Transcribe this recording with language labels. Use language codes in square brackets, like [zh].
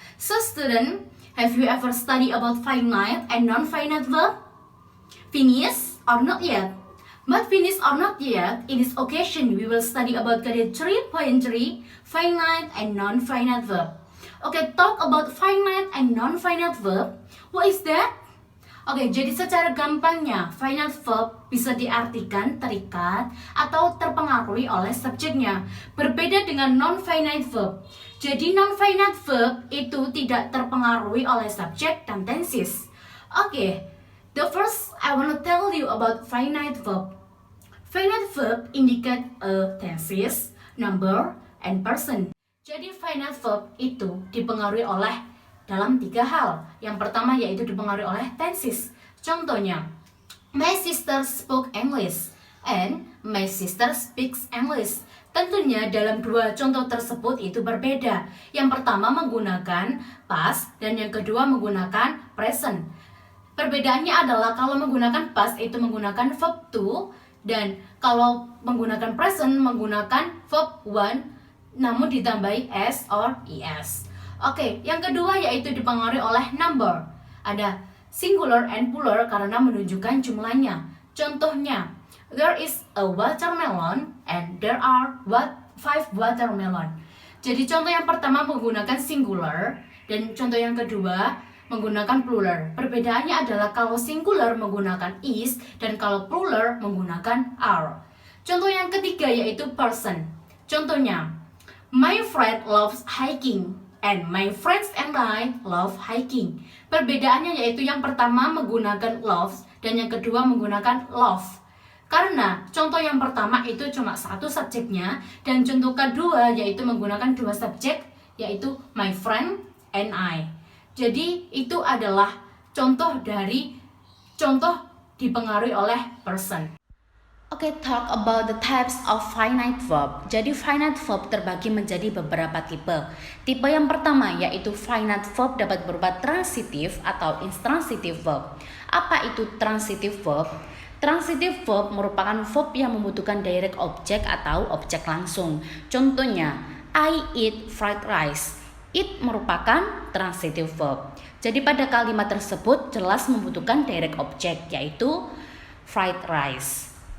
[en] So student, have you ever studied about finite and non-finite verb? Finished or not yet? But finished or not yet, in this occasion we will study about grade 3.3, finite and non-finite verb. Okay, talk about finite and non-finite verb. What is that? [id] Oke, jadi secara gampangnya, finite verb bisa diartikan terikat atau terpengaruhi oleh subjeknya. Berbeda dengan non-finite verb. Jadi non-finite verb itu tidak terpengaruhi oleh subjek dan tenses. [en] Oke, the first I want to tell you about finite verb. Finite verb indicate a tenses, number, and person. [id] Jadi finite verb itu dipengaruhi oleh dalam 3 hal. Yang pertama yaitu dipengaruhi oleh tenses. Contohnya, [en] my sister spoke English and my sister speaks English. [id] Tentunya dalam 2 contoh tersebut itu berbeda. Yang pertama menggunakan past dan yang kedua menggunakan present. Perbedaannya adalah kalau menggunakan past itu menggunakan verb to dan kalau menggunakan present menggunakan verb one namun ditambahi s or es. Oke, yang kedua yaitu dipengaruhi oleh number. Ada [en] singular and plural [id] karena menunjukkan jumlahnya. Contohnya, [en] there is a watermelon and there are 5 watermelon. [id] Jadi contoh yang pertama menggunakan singular dan contoh yang kedua menggunakan plural. Perbedaannya adalah kalau singular menggunakan is dan kalau plural menggunakan are. Contoh yang ketiga yaitu person. Contohnya, [en] my friend loves hiking and my friends and I love hiking. [id] Perbedaannya yaitu yang pertama menggunakan loves dan yang kedua menggunakan love. Karena contoh yang pertama itu cuma satu subjeknya dan contoh kedua yaitu menggunakan 2 subjek yaitu [en] my friend and I. [id] Jadi itu adalah contoh dari contoh dipengaruhi oleh person. [en] Oke, talk about the types of finite verb. [id] Jadi finite verb terbagi menjadi beberapa tipe. Tipe yang pertama yaitu finite verb dapat berupa transitive atau intransitive verb. Apa itu transitive verb? Transitive verb merupakan verb yang membutuhkan direct object atau objek langsung. Contohnya, [en] I eat fried rice. [id] It merupakan transitive verb. Jadi pada kalimat tersebut jelas membutuhkan direct object yaitu fried rice.